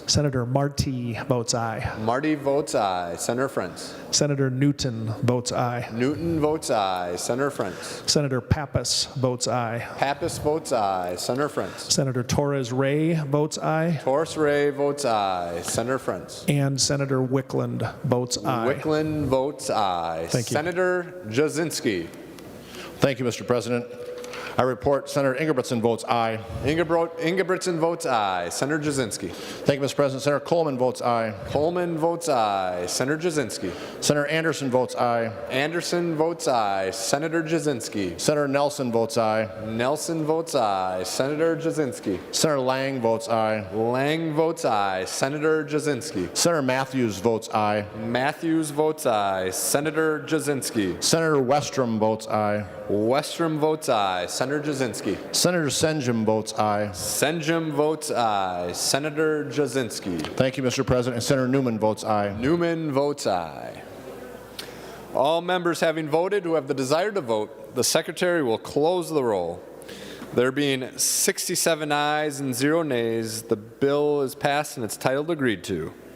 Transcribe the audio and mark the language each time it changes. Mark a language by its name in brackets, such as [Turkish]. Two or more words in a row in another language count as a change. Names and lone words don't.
[English] Senator Marty votes aye. Marty votes aye. Senator Frentz. Senator Newton votes aye. Newton votes aye. Senator Frentz. Senator Pappas votes aye. Pappas votes aye. Senator Frentz. Senator Torres Ray votes aye. Torres Ray votes aye. Senator Frentz. And Senator Wickland votes aye. Wickland votes aye. Thank you. Senator Jasinski. Thank you, Mr. President. I report Senator Ingebrigtsen votes aye. Ingebrigtsen votes aye. Senator Jasinski. Thank you, Mr. President. Senator Coleman votes aye. Coleman votes aye. Senator Jasinski. Senator Anderson votes aye. Anderson votes aye. Senator Jasinski. Senator Nelson votes aye. Nelson votes aye. Senator Jasinski. Senator Lang votes aye. Lang votes aye. Senator Jasinski. Senator Matthews votes aye. Matthews votes aye. Senator Jasinski. Senator Westrom votes aye. Westrom votes aye. Senator Jasinski. Senator Senjum votes aye. Senjum votes aye. Senator Jasinski. Thank you, Mr. President. And Senator Newman votes aye. Newman votes aye. All members having voted who have the desire to vote, the Secretary will close the roll. There being 67 ayes and 0 nays, the bill is passed and its title agreed to.